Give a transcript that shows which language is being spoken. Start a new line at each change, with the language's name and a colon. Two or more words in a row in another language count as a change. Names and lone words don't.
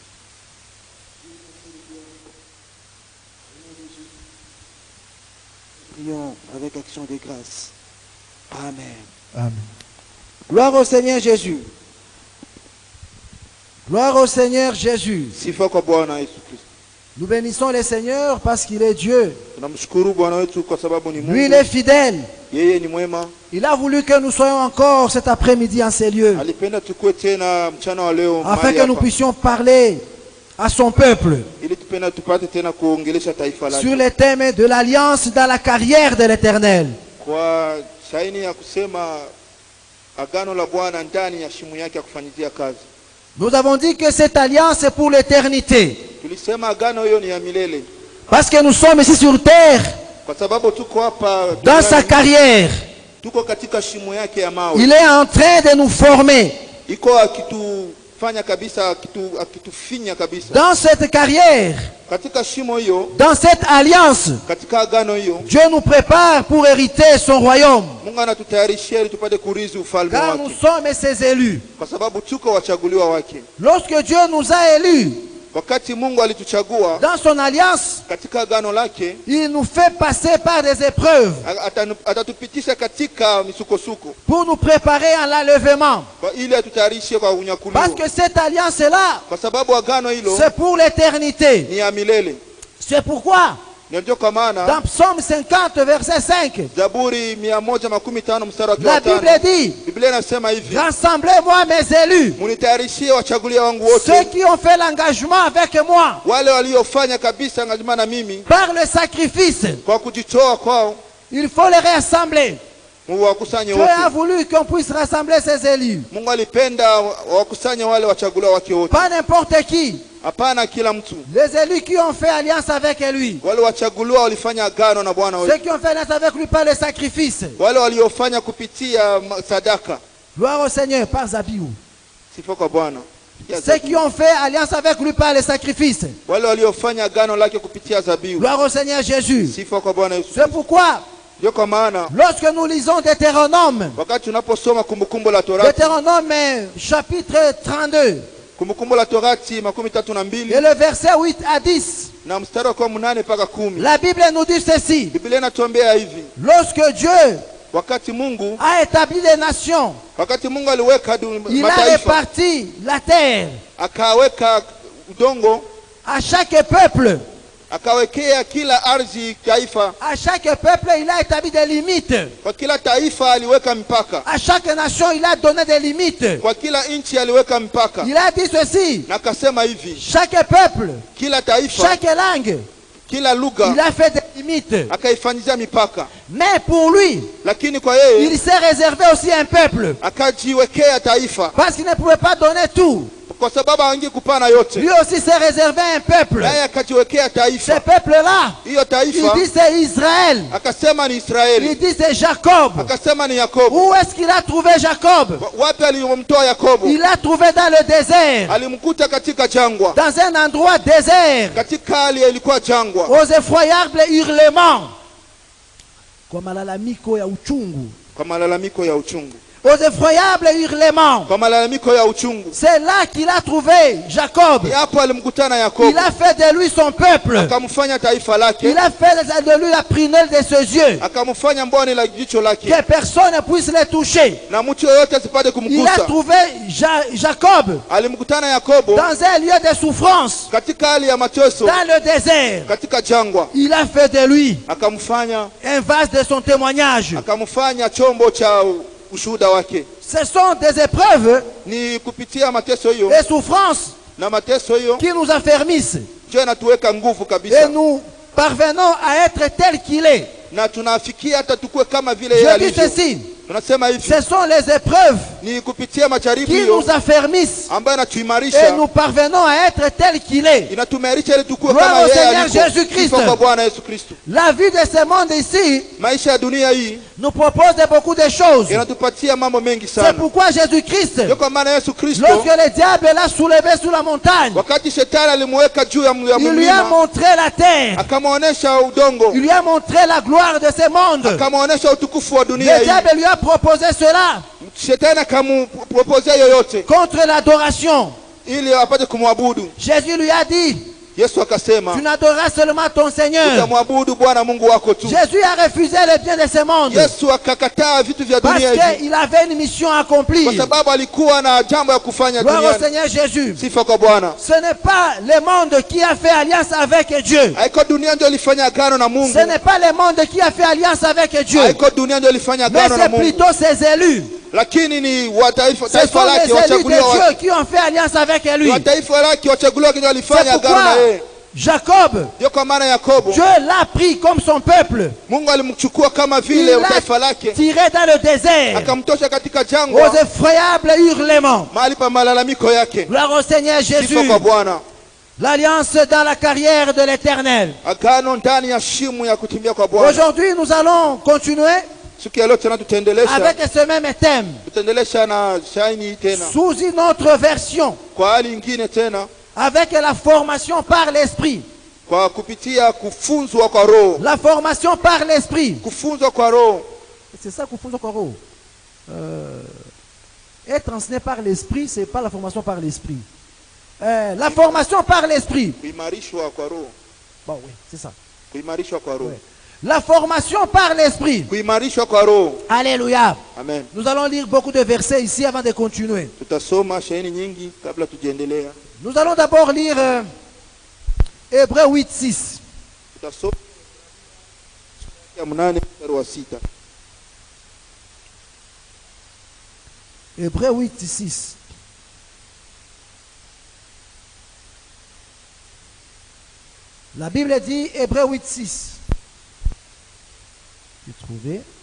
French: Prions avec action de grâce. Amen. Amen. Gloire au Seigneur Jésus. Gloire au Seigneur Jésus.
Swahili: Sifa kwa Bwana Yesu Kristo.
French: Nous bénissons le Seigneur parce qu'il est Dieu.
Swahili: Tunamshukuru Bwana wetu kwa sababu ni Mungu.
French: Lui, il est fidèle.
Swahili: Yeye ni mwema.
French: Il a voulu que nous soyons encore cet après-midi en ces lieux,
Swahili: Alipenda tukue tena mchana wa leo
French: afin
Swahili: mahali
French: que nous
Swahili: hapa.
French: puissions parler à son peuple
Swahili: Ili tupenda tupate tena kuongelesha taifa lake.
French: sur les thèmes de l'alliance dans la carrière de l'Éternel.
Swahili: Kwa shaini ya kusema agano la Bwana ndani ya shimo yake ya kufanyia kazi.
French: Nous avons dit que cette alliance est pour l'éternité,
Swahili: Tulisema agano hiyo ni ya milele.
French: parce que nous sommes ici sur terre,
Swahili: Kwa sababu tuko hapa
French: dans sa carrière.
Swahili: tuko katika shimo yake ya mawe.
French: Il est en train de nous former.
Swahili: Iko akitufanya kabisa, akitufinya kabisa.
French: Dans cette carrière,
Swahili: Katika shimo hiyo,
French: dans cette alliance,
Swahili: katika agano hiyo,
French: Dieu nous prépare pour hériter son royaume,
Swahili: Mungu anatutayarishia ili tupate kurithi ufalme
French: car nous
Swahili: wake.
French: sommes ses élus.
Swahili: Kwa sababu tuko wachaguliwa wake.
French: Lorsque Dieu nous a élus
Swahili: Wakati Mungu alituchagua
French: dans son alliance,
Swahili: katika agano lake,
French: il nous fait passer par des épreuves
Swahili: atatupitisha katika misukosuko
French: pour nous préparer à l'enlèvement.
Swahili: ili atutayarishe kwa unyakuliwa.
French: Parce que cette alliance-là,
Swahili: Kwa sababu agano hilo
French: c'est pour l'éternité.
Swahili: ni ya milele.
French: C'est pourquoi,
Swahili: Ndio kwa maana
French: dans Psaume 50, verset 5,
Swahili: Zaburi 115 mstari wa
French: la Bible
Swahili: 5,
French: dit,
Swahili: Biblia inasema hivi:
French: rassemblez-moi mes élus,
Swahili: munitayarishie wachagulia wangu
French: ceux
Swahili: wote,
French: qui ont fait l'engagement avec moi,
Swahili: wale waliofanya kabisa ngazima na mimi
French: par le sacrifice.
Swahili: kwa kujitoa kwao,
French: Il faut les rassembler.
Swahili: wakusanye
French: Dieu a
Swahili: wote.
French: voulu qu'on puisse rassembler ses élus.
Swahili: Mungu alipenda wakusanye wale wachaguliwa wake wote,
French: Pas n'importe qui.
Swahili: hapana kila mtu.
French: Les élus qui ont fait alliance avec lui.
Swahili: Wale wachaguliwa walifanya agano na Bwana
French: Ceux
Swahili: wetu,
French: qui ont fait alliance avec lui par le sacrifice.
Swahili: wale waliofanya kupitia sadaka.
French: Gloire au Seigneur par Zabiou.
Swahili: Sifa kwa Bwana.
French: Ceux qui ont fait alliance avec lui par le sacrifice.
Swahili: Wale waliofanya agano lake kupitia zabihu.
French: Gloire au Seigneur Jésus.
Swahili: Sifa kwa Bwana Yesu.
French: C'est pourquoi,
Swahili: Ndio kwa maana
French: lorsque nous lisons Deutéronome,
Swahili: wakati tunaposoma kumbukumbu la Torati,
French: Deutéronome chapitre 32,
Swahili: kumbukumbu la Torati 32
French: et le verset 8 à 10,
Swahili: na mstari wa 8 mpaka 10,
French: la Bible nous dit ceci.
Swahili: Biblia inatuambia hivi:
French: Lorsque Dieu
Swahili: wakati Mungu
French: a établi les nations,
Swahili: aliweka
French: il a
Swahili: mataifa,
French: réparti la terre
Swahili: akaweka udongo,
French: à chaque peuple.
Swahili: akawekea kila ardhi taifa.
French: À chaque peuple, il a établi des limites.
Swahili: Kwa kila taifa aliweka mpaka,
French: À chaque nation, il a donné des limites.
Swahili: kwa kila nchi aliweka mpaka,
French: Il a dit ceci.
Swahili: na akasema hivi:
French: Chaque peuple,
Swahili: kila taifa,
French: chaque langue,
Swahili: kila lugha
French: il a fait des limites.
Swahili: akaifanyizia mipaka.
French: Mais pour lui,
Swahili: Lakini kwa yeye
French: il s'est réservé aussi un peuple.
Swahili: akajiwekea taifa,
French: Parce qu'il ne pouvait pas donner tout.
Swahili: kwa sababu hangi kupana yote.
French: Lui aussi s'est réservé un peuple.
Swahili: Naye akajiwekea
French: Ce
Swahili: taifa,
French: peuple-là,
Swahili: hiyo
French: il
Swahili: taifa
French: dit c'est Israël.
Swahili: akasema ni
French: Il
Swahili: Israeli,
French: dit c'est Jacob.
Swahili: akasema ni Yakobo.
French: Où est-ce qu'il a trouvé Jacob?
Swahili: Wapi alimtoa Yakobo?
French: Il l'a trouvé dans le désert.
Swahili: Alimkuta katika jangwa,
French: Dans un endroit désert.
Swahili: katika hali ilikuwa jangwa,
French: Aux effroyables hurlements.
Swahili: Kwa malalamiko ya uchungu. kwa malalamiko ya uchungu,
French: Aux effroyables hurlements.
Swahili: kwa malalamiko ya uchungu.
French: C'est là qu'il a trouvé Jacob.
Swahili: Hapo alimkutana
French: Il
Swahili: Yakobo,
French: a fait de lui son peuple.
Swahili: akamfanya taifa lake,
French: Il a fait de lui la prunelle de ses yeux.
Swahili: akamfanya mboni la jicho lake,
French: Que personne ne puisse le toucher.
Swahili: na mtu yoyote asipate
French: Il a
Swahili: kumgusa.
French: trouvé Jacob
Swahili: Alimkutana Yakobo
French: dans un lieu de souffrance.
Swahili: katika hali ya mateso,
French: Dans le désert.
Swahili: katika jangwa,
French: Il a fait de lui
Swahili: akamfanya
French: un vase de son témoignage.
Swahili: akamfanya chombo cha ushuhuda wake.
French: Ce sont des épreuves
Swahili: Ni kupitia mateso hiyo
French: et souffrances
Swahili: na mateso hiyo
French: qui nous affermissent.
Swahili: ndio inatuweka nguvu
French: Et
Swahili: kabisa,
French: nous parvenons à être tel qu'il est.
Swahili: na tunafikia hata tukue kama vile yeye
French: Je dis
Swahili: alivyo.
French: ceci.
Swahili: tunasema hivi,
French: ce sont les épreuves
Swahili: ni kupitia majaribu
French: qui
Swahili: hiyo
French: nous affermissent
Swahili: ambayo
French: et
Swahili: inatuimarisha,
French: nous parvenons à être tel qu'il est.
Swahili: inatumarisha ili tukue
French: Gloire
Swahili: kama
French: au
Swahili: yeye
French: Seigneur
Swahili: aliko.
French: Jésus-Christ.
Swahili: Sifa kwa Bwana Yesu Kristo.
French: La vie de ce monde ici
Swahili: Maisha ya dunia hii
French: nous propose de beaucoup de choses.
Swahili: inatupatia mambo mengi
French: C'est
Swahili: sana.
French: pourquoi Jésus-Christ,
Swahili: Ndio kwa maana Yesu Kristo,
French: lorsque le diable l'a soulevé sur la montagne,
Swahili: wakati shetani alimweka juu ya
French: il lui a
Swahili: mlima,
French: montré la terre,
Swahili: akamwonyesha udongo,
French: il lui a montré la gloire de ce monde.
Swahili: akamwonyesha utukufu wa dunia
French: Le
Swahili: hii.
French: diable lui a proposé cela
Swahili: Shetani akampropozea yoyote
French: contre l'adoration.
Swahili: ili apate kumwabudu.
French: Jésus lui a dit,
Swahili: Yesu akasema,
French: tu n'adoreras seulement ton Seigneur.
Swahili: utamwabudu Bwana Mungu wako tu.
French: Jésus a refusé le bien de ce monde
Swahili: Yesu akakataa vitu vya
French: parce
Swahili: dunia hivi
French: qu'il avait une mission à
Swahili: kwa
French: accomplir.
Swahili: sababu alikuwa na jambo ya kufanya
French: Gloire au
Swahili: duniani.
French: Seigneur Jésus.
Swahili: Sifa kwa Bwana.
French: Ce n'est pas le monde qui a fait alliance avec Dieu.
Swahili: Haiko dunia ndio ilifanya agano na Mungu.
French: Ce n'est pas le monde qui a fait alliance avec Dieu.
Swahili: Haiko dunia ndio ilifanya
French: Mais
Swahili: agano na
French: c'est
Swahili: Mungu.
French: plutôt ses élus.
Swahili: Lakini ni wa taifa
French: Ce sont
Swahili: lake
French: les élus de
Swahili: wachaguliwa,
French: Dieu qui ont fait alliance avec lui.
Swahili: wa taifa lake wachaguliwa ndio
French: C'est
Swahili: walifanya agano
French: pourquoi
Swahili: na yeye.
French: Jacob,
Swahili: Ndio kwa maana Yakobo,
French: Dieu l'a pris comme son peuple.
Swahili: Mungu alimchukua kama
French: Il
Swahili: vile taifa
French: l'a
Swahili: lake,
French: tiré dans le désert
Swahili: akamtosha katika
French: aux
Swahili: jangwa,
French: effroyables hurlements.
Swahili: mahali pa malalamiko yake.
French: Gloire au Seigneur Jésus.
Swahili: Sifa kwa Bwana.
French: L'alliance dans la carrière de l'Éternel.
Swahili: Agano ndani ya shimo ya kutimia kwa Bwana.
French: Aujourd'hui, nous allons continuer
Swahili: Siku ya leo tena tutaendelesha,
French: avec ce même thème,
Swahili: tutaendelesha na shaini tena
French: sous une autre version,
Swahili: kwa hali nyingine tena,
French: avec la formation par l'Esprit.
Swahili: kwa kupitia kufunzwa kwa Roho.
French: La formation par l'Esprit.
Swahili: Kufunzwa kwa Roho.
French: C'est ça,
Swahili: kufunzwa kwa Roho.
French: Être enseigné par l'Esprit, c'est pas la formation par l'Esprit. La formation par l'Esprit.
Swahili: Kuimarishwa kwa Roho.
French: Bon, oui, c'est ça.
Swahili: Kuimarishwa kwa Roho.
French: Ouais. La formation par l'Esprit.
Swahili: Kuimarishwa kwa Roho.
French: Alléluia. Amen. Nous allons lire beaucoup de versets ici avant de continuer.
Swahili: Tutasoma shaini nyingi kabla tujiendelea.
French: Nous allons d'abord lire Hébreux 8:6.
Swahili: Tutasoma ya 8 mstari wa 6.
French: Hébreux 8:6. La Bible dit, Hébreux 8:6. J'ai trouvé.